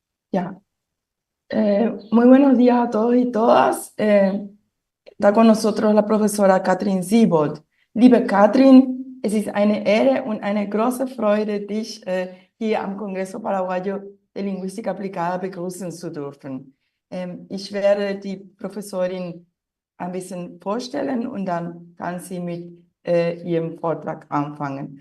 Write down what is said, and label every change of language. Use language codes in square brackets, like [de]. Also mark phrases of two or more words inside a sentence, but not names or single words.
[es] Ya. Muy buenos días a todos y todas. Está con nosotros la profesora Katrin Siebold. [de] Liebe Katrin, es ist eine Ehre und eine große Freude, dich hier am Congreso Paraguayo de Lingüística Aplicada begrüßen zu dürfen. Ich werde die Professorin ein bisschen vorstellen und dann kann sie mit ihrem Vortrag anfangen.